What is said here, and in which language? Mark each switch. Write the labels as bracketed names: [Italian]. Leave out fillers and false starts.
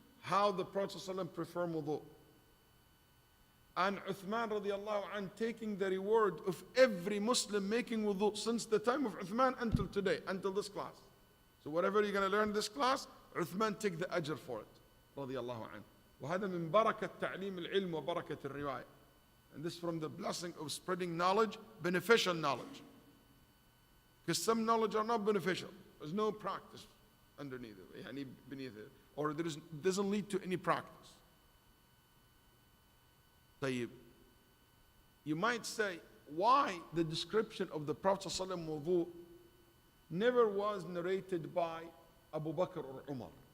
[English] how the Prophet ﷺ performed wudu. And Uthman radiallahu anh taking the reward of every Muslim making wudu since the time of Uthman until today, until this class. So whatever you're going to learn in this class, Uthman take the ajr for it, radiallahu anh. [Arabic] وهذا من بركة تعليم العلم وبركة الرواية. [English] And this is from the blessing of spreading knowledge, beneficial knowledge. Because some knowledge are not beneficial. There's no practice underneath it, يعني beneath it, or it doesn't lead to any practice. طيب, you might say, why the description of the Prophet ﷺ wudu never was narrated by Abu Bakr or Umar?